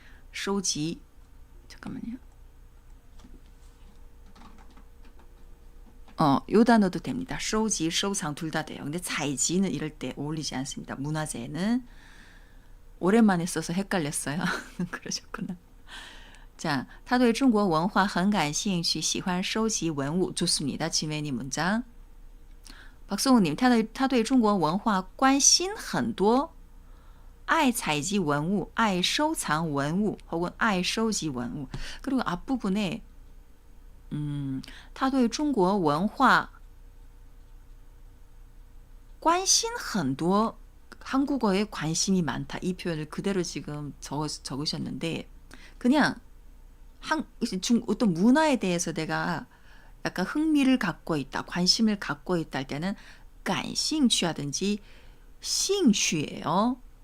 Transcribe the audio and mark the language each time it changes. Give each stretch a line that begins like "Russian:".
Korean: 收集 잠깐만요. 요 단어도 됩니다. 收集, 收藏 둘 다 돼요. 근데 采集는 이럴 때 어울리지 않습니다. 문화재는 오랜만에 써서 헷갈렸어요. 그러셨구나.
Chinese: 자, 他对中国文化很感兴趣,喜欢收集文物.
Korean: 좋습니다. 지메니 문장.
Chinese: 박성우님, 他对中国文化关心很多,爱采集文物,爱收藏文物, 혹은 爱收集文物.
Korean: 그리고 앞부분에
Chinese: 他对中国文化
Korean: 관심 很多 한국어에 관심이 많다. 이 표현을 그대로 지금 적으셨는데 그냥 어떤 문화에 대해서 내가 약간 흥미를 갖고 있다, 관심을 갖고 있다 할 때는 感兴趣 하든지 兴趣예요.